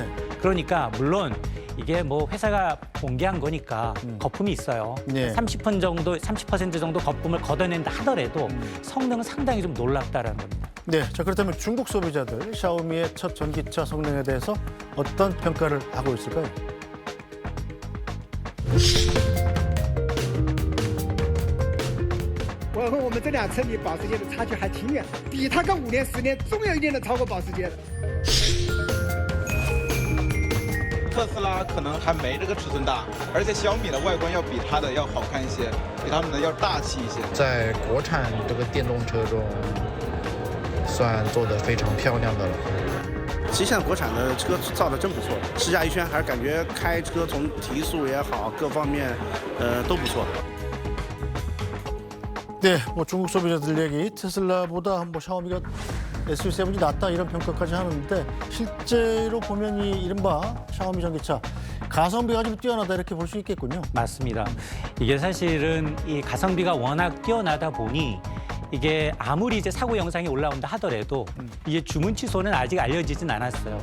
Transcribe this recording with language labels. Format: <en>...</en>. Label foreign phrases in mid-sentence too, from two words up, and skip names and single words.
<ko>그러니까 물론 이게 뭐 회사가 공개한 거니까 거품이 있어요. 네. 30% 정도 거품을 걷어낸다 하더라도 성능은 상당히 좀 놀랍다라는 겁니다. 네. 자, 그렇다면 중국 소비자들 샤오미의 첫 전기차 성능에 대해서 어떤 평가를 하고 있을까요?</ko> <zh>我和我们这辆车离保时捷的差距还挺远，比它个5年10年总有一定能超过保时捷的。特斯拉可能还没这个尺寸大，而且小米的外观要比它的要好看一些，比他们的要大气一些。在国产这个电动车中，算做得非常漂亮的了。其实现在国产的车造的真不错，试驾一圈还是感觉开车从提速也好，各方面都不错。</zh> <ko>네, 중국 소비자들 얘기 테슬라보다 샤오미가 SU7이 낫다 이런 평가까지 하는데 실제로 보면 이 이른바 샤오미 전기차 가성비가 좀 뛰어나다 이렇게 볼 수 있겠군요. 맞습니다. 이게 사실은 이 가성비가 워낙 뛰어나다 보니 이게 아무리 이제 사고 영상이 올라온다 하더라도 이게 주문 취소는 아직 알려지진 않았어요.</ko>